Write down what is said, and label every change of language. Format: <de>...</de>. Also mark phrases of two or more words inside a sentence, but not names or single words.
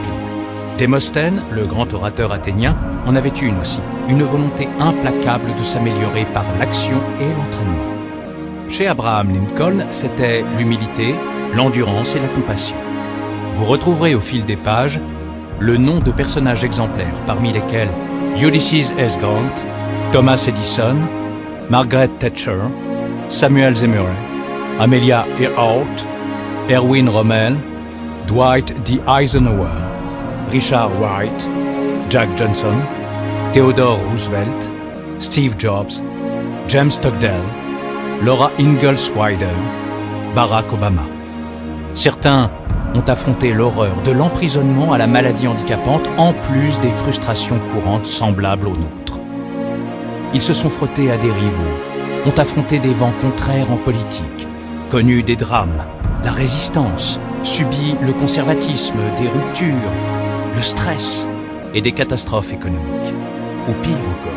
<fr>Démosthène, le grand orateur athénien, en avait une aussi, une volonté implacable de s'améliorer par l'action et l'entraînement. Chez Abraham Lincoln, c'était l'humilité, l'endurance et la compassion. Vous retrouverez au fil des pages le nom de personnages exemplaires, parmi lesquels Ulysses S. Grant, Thomas Edison, Margaret Thatcher, Samuel Zemurray, Amelia Earhart, Erwin Rommel, Dwight D. Eisenhower, Richard Wright, Jack Johnson, Theodore Roosevelt, Steve Jobs, James Stockdale, Laura Ingalls Wilder, Barack Obama. Certains ont affronté l'horreur de l'emprisonnement à la maladie handicapante en plus des frustrations courantes semblables aux nôtres. Ils se sont frottés à des rivaux, ont affronté des vents contraires en politique, connu des drames, la résistance, subit le conservatisme, des ruptures, le stress et des catastrophes économiques, ou pire encore.</fr>